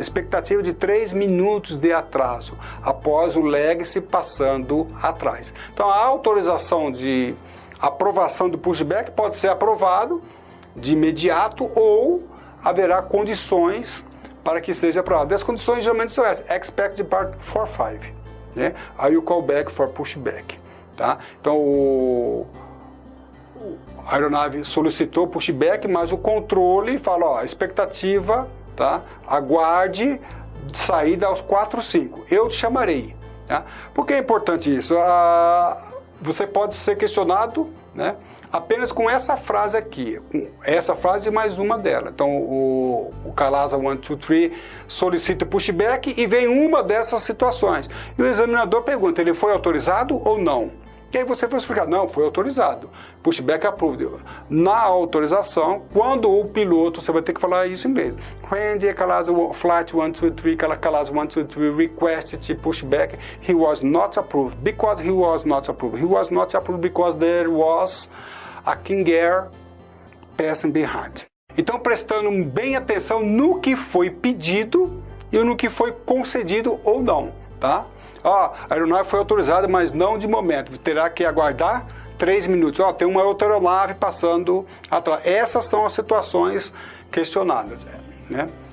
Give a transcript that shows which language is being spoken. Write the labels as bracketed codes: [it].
[pt] Expectativa de 3 minutos de atraso após o legacy passando atrás. Então a autorização de aprovação do pushback pode ser aprovado de imediato ou haverá condições para que seja aprovado. As condições geralmente são essas: [en] expect depart for 5, [pt] né? Aí [en] you call back for pushback, [pt] tá? Então a aeronave solicitou pushback, mas o controle fala, ó, expectativa, tá? Aguarde saída aos 4:05. Eu te chamarei, tá? Por que é importante isso? Você pode ser questionado, né? Apenas com essa frase aqui, com essa frase e mais uma dela. Então, o Calasa 1, 2, 3 solicita pushback e vem uma dessas situações. E o examinador pergunta, ele foi autorizado ou não? E aí você vai explicar, não, foi autorizado. [en] Pushback approved. [pt] Na autorização, quando o piloto, você vai ter que falar isso em inglês. [en] When the Calasa flight 1, 2, 3, Calasa 1, 2, 3 requested pushback, he was not approved. Because he was not approved. He was not approved because there was a King Air passing behind. [pt] Então, prestando bem atenção no que foi pedido e no que foi concedido ou não, tá? A aeronave foi autorizada, mas não de momento. Terá que aguardar 3 minutos. Tem uma outra aeronave passando atrás. Essas são as situações questionadas, né?